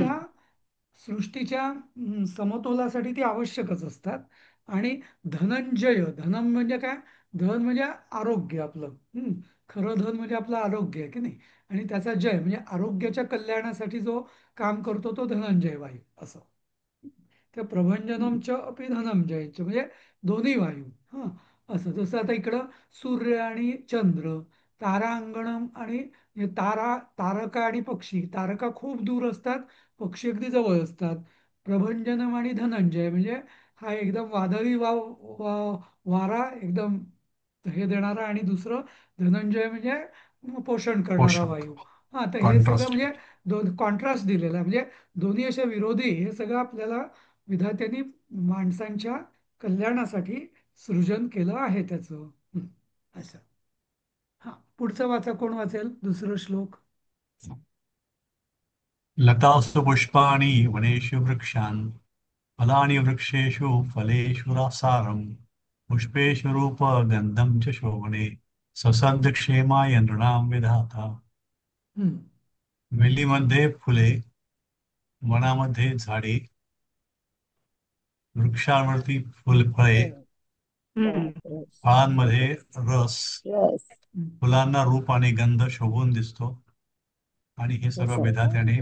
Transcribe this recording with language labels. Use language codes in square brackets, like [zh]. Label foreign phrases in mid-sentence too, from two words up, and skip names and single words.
[mr] सुद्धा सृष्टीच्या समतोलासाठी ती आवश्यकच असतात. आणि धनंजय, धनम म्हणजे काय? धन म्हणजे आरोग्य आपलं. खरं धन म्हणजे आपलं आरोग्य आहे की नाही. आणि त्याचा जय म्हणजे आरोग्याच्या कल्याणासाठी जो काम करतो तो धनंजय वायू असं. त्या प्रभंजनमच अपि धनंजयच म्हणजे दोन्ही वायू. हा, असं. जसं आता इकडं सूर्य आणि चंद्र, तारांगणम आणि तारका आणि पक्षी. तारका खूप दूर असतात, पक्षी अगदी जवळ असतात. प्रभंजनम आणि धनंजय म्हणजे हा एकदम वादळी वारा एकदम हे देणारा, आणि दुसरं धनंजय म्हणजे पोषण करणारा पोषक वायू. हा, तर हे सगळं कॉन्ट्रास्ट. म्हणजे दोन कॉन्ट्रास्ट दिलेला आहे. म्हणजे दोन्ही अशा विरोधी, हे सगळं आपल्याला विधात्यांनी माणसांच्या कल्याणासाठी सृजन केलं आहे त्याचं. असं. हा, पुढचं वाचा. कोण वाचेल दुसरं श्लोक? [sa] लतासु पुष्पाणि वनेषु वृक्षान् फलानि वृक्षेषु फलेषु रसारं पुष्पेषु रूपगन्धं च शोभने ससर्गक्षेमाय नृणां विधाता. हम्म. [mr] वेलीमध्ये फुले, वनामध्ये झाडे, वृक्षांवरती फळे, बापरे. फळांमध्ये रस, रस. फुलांना रूप आणि गंध शोभून दिसतो. आणि हे हे सगळं सर्व विधात्याने